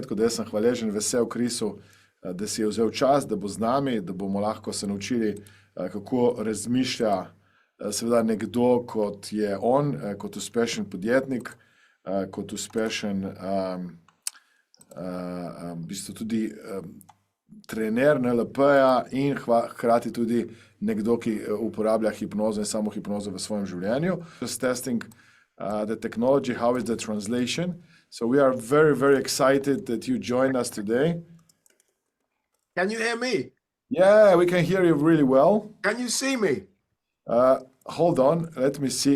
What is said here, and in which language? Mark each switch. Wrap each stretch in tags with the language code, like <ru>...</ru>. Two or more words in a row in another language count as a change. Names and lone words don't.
<sl>Tako da jaz sem hvaležen, vesel Chrisu, da si je vzel čas, da bo z nami, da bomo lahko se naučili, kako razmišlja seveda nekdo, kot je on, kot uspešen podjetnik, kot uspešen v bistvu tudi trener NLP-ja in hkrati tudi nekdo, ki uporablja hipnozo in samohipnozo v svojem življenju.</sl> <en>Just testing the technology, how is the translation? So we are very, very excited that you join us today. Can you hear me? Yeah, we can hear you really well. Can you see me? Hold on, let me see.</en>